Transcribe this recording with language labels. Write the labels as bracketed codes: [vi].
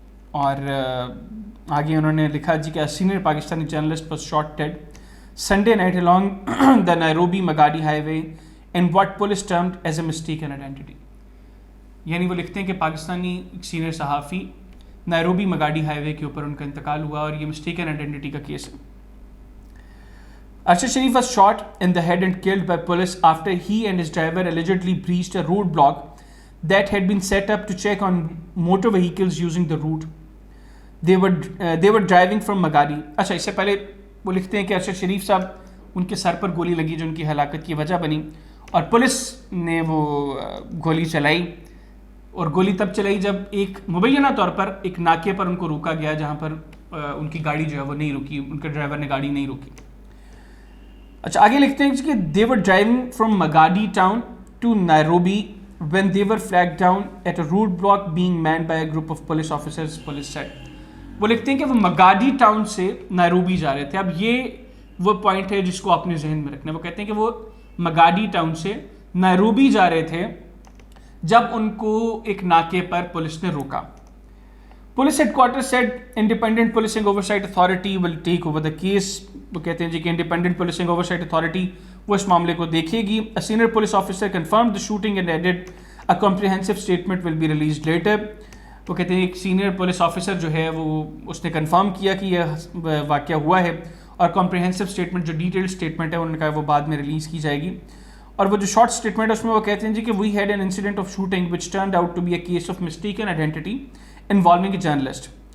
[ur] اور آگے انہوں نے لکھا جی کہ [en] Senior Pakistani journalist was shot dead Sunday night along the Nairobi Magadi highway in what police termed as a mistaken identity. [ur] یعنی وہ لکھتے ہیں کہ پاکستانی سینئر صحافی نیروبی مگاڈی ہائی وے کے اوپر ان کا انتقال ہوا، اور یہ مسٹیکن آئیڈینٹی کا کیس ہے. [en] Arshad Sharif was shot in the head and killed by police after he and his driver allegedly breached a roadblock that had been set up to check on motor vehicles using the route. They were driving from Magadi. [ur] اچھا، اس سے پہلے وہ لکھتے ہیں کہ ارشد شریف صاحب ان کے سر پر گولی لگی جو ان کی ہلاکت کی وجہ بنی، اور پولیس نے وہ گولی چلائی، اور گولی تب چلائی جب ایک مبینہ طور پر ایک ناکے پر ان کو روکا گیا، جہاں پر ان کی گاڑی جو ہے وہ نہیں رکی، ان کے ڈرائیور نے گاڑی نہیں روکی. اچھا، آگے لکھتے ہیں کہ [en] they were driving from Magadi town to Nairobi when they were flagged down at a roadblock being manned by a group of police officers, police said. [ur] وہ لکھتے ہیں کہ وہ مگادی ٹاؤن سے نائروبی جا رہے تھے. اب یہ وہ پوائنٹ ہے جس کو اپنے ذہن میں رکھنا ہے. وہ کہتے ہیں کہ وہ مگادی ٹاؤن سے نائروبی جا رہے تھے جب ان کو ایک ناکے پر پولیس نے روکا. [en] Police headquarter said independent policing oversight authority will take over the case. [ur] وہ کہتے ہیں جی کہ انڈیپینڈنٹ پولیسنگ اوورسائٹ اتھارٹی وہ اس معاملے کو دیکھے گی. [en] A senior police officer confirmed the shooting and added a comprehensive statement will be released later. [ur] وہ کہتے ہیں ایک سینئر پولیس آفیسر جو ہے وہ اس نے کنفرم کیا کہ یہ واقعہ ہوا ہے، اور کمپریہنسو اسٹیٹمنٹ جو ڈیٹیل اسٹیٹمنٹ ہے انہوں نے کہا وہ بعد میں ریلیز کی جائے گی. اور وہ جو شارٹ اسٹیٹمنٹ ہے اس میں وہ کہتے ہیں جی کہ [en] We had an incident of shooting which turned out to be a case of mistaken identity involving a journalist.